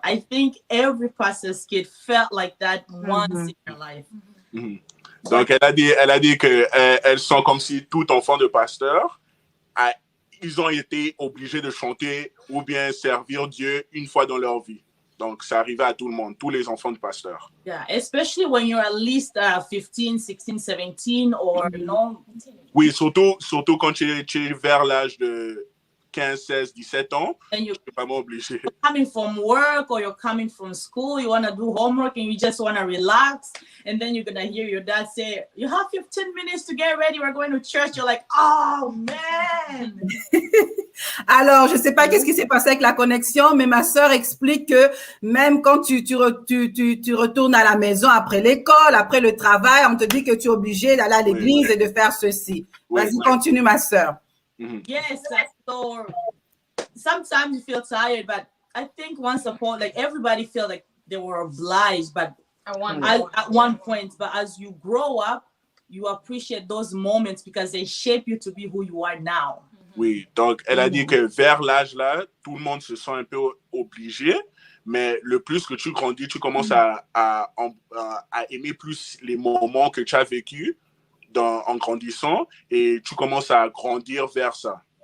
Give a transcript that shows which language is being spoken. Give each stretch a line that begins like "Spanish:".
English: I think every pastor's kid felt like that once in their life.
French: Donc, elle a dit que elles sont comme si tout enfant de pasteur, ils ont été obligés de chanter ou bien servir Dieu une fois dans leur vie. Donc, ça arrivait à tout le monde, tous les enfants de pasteur.
English: Yeah, especially when you're at least 15, 16, 17 or,
French: Oui, surtout quand tu es vers l'âge de 15, 16, 17 ans, tu es vraiment obligé.
English: Coming from work or you're coming from school, you want to do homework and you just want to relax. And then you're going to hear your dad say, you have 15 minutes to get ready, we're going to church. You're like, oh, man.
French: Alors, je ne sais pas qu'est-ce qui s'est passé avec la connexion, mais ma sœur explique que même quand tu retournes à la maison après l'école, après le travail, on te dit que tu es obligé d'aller à l'église et de faire ceci. Vas-y, continue, ma sœur.
English: Yes, so sometimes you feel tired, but I think once upon, like everybody felt like they were obliged, but at one point, but as you grow up, you appreciate those moments because they shape you to be who you are now.
French: Oui, donc elle a dit que vers l'âge là, tout le monde se sent un peu obligé, mais le plus que tu grandis, tu commences à aimer plus les moments que tu as vécus en grandissant et tu commences à grandir vers ça.